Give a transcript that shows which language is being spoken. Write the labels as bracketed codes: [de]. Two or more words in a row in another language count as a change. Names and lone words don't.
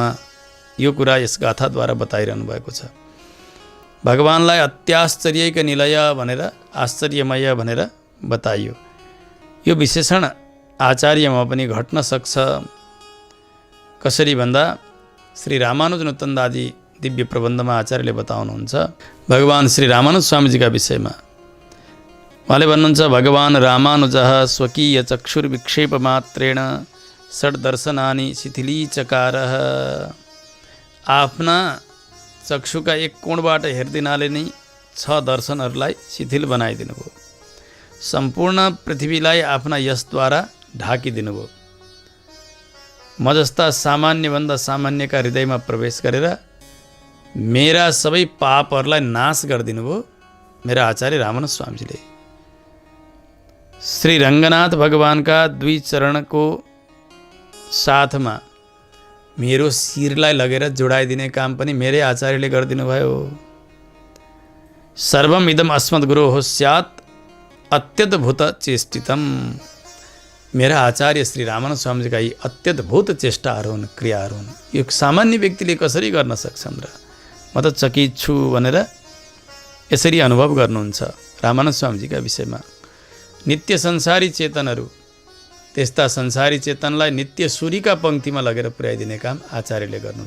[ne] यो कुरा यस गाथाद्वारा बताइरहनु भएको छ। भगवानलाई [sa] अत्याश्चर्यैक निलय [ne] भनेर, आश्चर्यमय भनेर बताइयो। यो विशेषण आचार्यमा पनि घट्न सक्छ। कसरी भन्दा श्री रामानुज नुतन्दादि दिव्य प्रबन्धमा आचार्यले बताउनुहुन्छ भगवान श्री रामानुज स्वामीजीका विषयमा। उहाँले भन्नुहुन्छ, [sa] भगवान रामानुजः स्वकीय चक्षुर्विक्षेप मात्रेण षड्दर्शनानि शिथिलीचकारः। [ne] आफ्ना चक्षुका एक कोणबाट हेरिदिनाले नै 6 दर्शनहरूलाई शिथिल बनाइदिनु भयो। सम्पूर्ण पृथ्वीलाई आफ्ना यशद्वारा ढाकिदिनुभयो। म जस्ता सामान्यभन्दा सामान्यका हृदयमा प्रवेश गरेर मेरा सबै पापहरूलाई नाश गरिदिनु भयो मेरा आचार्य रामानुज स्वामीजीले। श्री रङ्गनाथ भगवानका 2 चरणको साथमा मेरो शिरलाई लगेर जोडाइदिने काम पनि मेरै आचार्यले गरिदिनु भयो। [sa] सर्वम इदम अस्मद् गुरोः स्यात् अत्यद्भुत चेष्टितम। [ne] मेरा आचार्य श्री रामानुज स्वामीजीका यी अत्यद्भुत चेष्टाहरू हुन्, क्रियाहरू हुन्। यो सामान्य व्यक्तिले कसरी गर्न सक्छन् र? म त चकित छु भनेर यसरी अनुभव गर्नुहुन्छ रामानुज स्वामीजीका विषयमा। नित्य संसारी चेतनहरू, त्यस्ता संसारी चेतनलाई नित्य सूर्यका पङ्क्तिमा लगेर पुर्याइदिने काम आचार्यले गर्नुहुन्छ।